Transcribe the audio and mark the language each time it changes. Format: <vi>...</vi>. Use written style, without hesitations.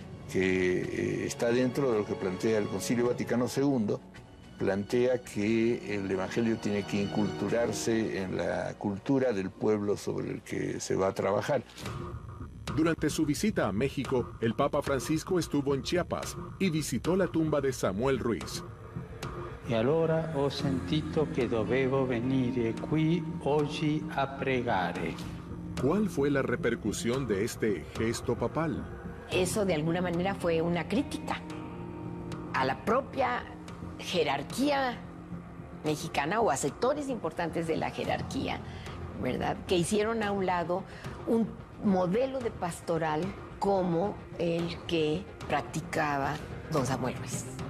<es>que está dentro de lo que plantea el Concilio Vaticano II, plantea que el Evangelio tiene que inculturarse en la cultura del pueblo sobre el que se va a trabajar. Durante su visita a México, el Papa Francisco estuvo en Chiapas y visitó la tumba de Samuel Ruiz.</es> <it>E allora ho sentito che dovevo venire qui oggi a pregare.</it> <es>¿Cuál fue la repercusión de este gesto papal? Eso de alguna manera fue una crítica a la propia jerarquía mexicana o a sectores importantes de la jerarquía, ¿verdad? Que hicieron a un lado un modelo de pastoral como el que practicaba don Samuel Ruiz.</es>